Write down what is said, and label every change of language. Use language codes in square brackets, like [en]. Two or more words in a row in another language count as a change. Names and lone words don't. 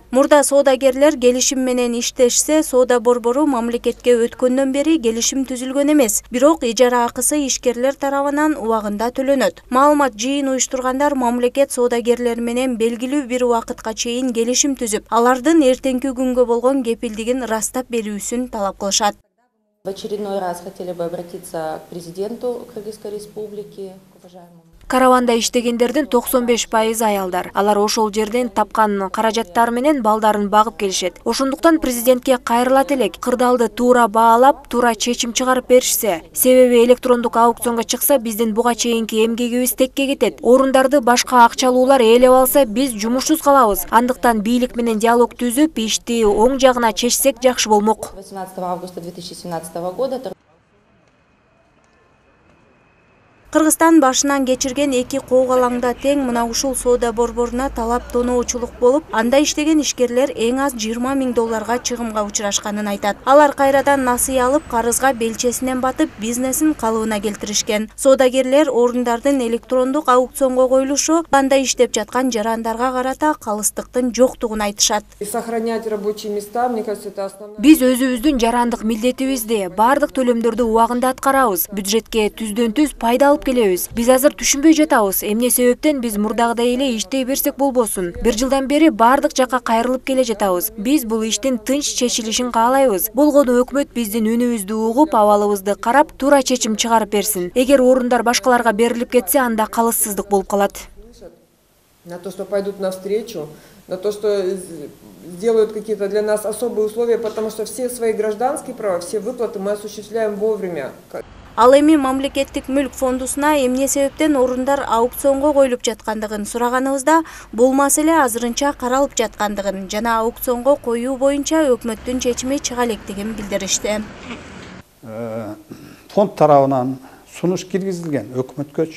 [ky] Мурда соодагерлер келишим менен иштешсе, соода борбору мамлекетке өткөндөн бери келишим түзүлгөн эмес. Бирок ижара акысы ишкерлер тарабынан убагында төлөнөт. Маалымат жыйын уюштургандар мамлекет соодагерлер менен белгилүү бир убакытка чейин келишим түзүп, алардын эртеңки күнгө болгон кепилдигин ырастап берүүсүн талап кылышат. [ru] В очередной раз хотели бы обратиться к президенту Кыргызской республики, к уважаемому. [ky] Караванда иштегендердин 95% аялдар. Алар ошол жерден тапкан каражаттар менен балдарын багып келишет. Ошондуктан президентке кайрылат элек, кырдаалды туура баалап, туура чечим чыгарып беришсе. Себеби электрондук аукционго чыкса, биздин буга чейинки эмгегибиз текке кетет. Орундарды башка акчалуулар ээлеп алса, биз жумушсуз калабыз. Андыктан бийлик менен диалог түзүп, ишти оң жагына чечсек жакшы болмок. [ru] 18 августа 2017 года [ky] Кыргызстан башынан кечирген эки коогалаңда тең мына ушул соода борборуна талап тоноочулук болуп, анда иштеген ишкерлер эң аз 20 000 долларга чыгымга учурашканын айтат. Алар кайрадан насыя алып, карызга белчесинен батып, бизнесин калыбына келтиришкен. Соодагерлер орундардын электрондук аукционго коюлушу анда иштеп жаткан жарандарга карата калыстыктын жоктугун айтышат. [ru] Сохранять рабочие места, мне кажется, это основное. [ky] Биз өзүбүздүн жарандык милдетибизди бардык төлөмдөрдү убагында аткарабыз. Бюджетке түздөн-түз пайда келебиз. Биз азыр түшүнбөй жатабыз. Эмне себептен биз мурдагыдай эле иштей берсек болбосун. Бир жылдан бери бардык жакка кайрылып келе жатабыз. Биз бул иштин тынч чечилишин каалайбыз. Болгону өкмөт биздин үнүбүздү угуп, абалыбызды карап, туура чечим чыгарып берсин. Эгер орундар башкаларга берилип кетсе, анда калыссыздык болуп калат. [ru] На то, что пойдут навстречу, на то, что сделают какие-то для нас особые условия, потому что все свои гражданские права, все выплаты мы осуществляем вовремя. [ky] Ал эми мамлекеттик мүлк фондусуна эмне себептен орундар аукционго коюлуп жаткандыгын сураганыбызда, бул маселе азырынча каралып жаткандыгын жана аукционго коюу боюнча өкмөттүн чечими чыга электигин билдиришти. Фонд тарабынан сунуш киргизилген өкмөткөчү.